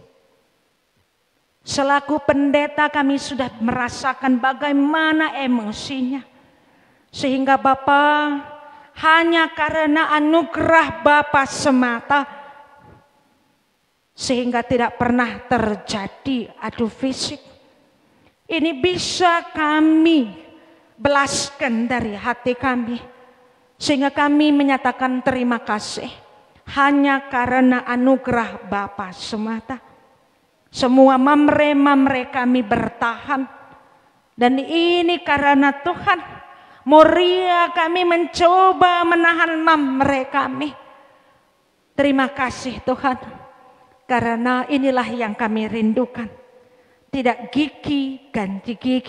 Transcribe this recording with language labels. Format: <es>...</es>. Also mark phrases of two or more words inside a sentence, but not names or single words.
<id>Selaku pendeta kami sudah merasakan bagaimana emosinya, sehingga Bapa hanya karena anugerah Bapa semata sehingga tidak pernah terjadi adu fisik. Ini bisa kami belaskan dari hati kami, sehingga kami menyatakan terima kasih hanya karena anugerah Bapa semata. Semua mamre-mamre kami bertahan, dan ini karena Tuhan. Moria kami mencoba menahan mamre kami. Terima kasih Tuhan, karena inilah yang kami rindukan. Tidak gigi ganti gigi.</id>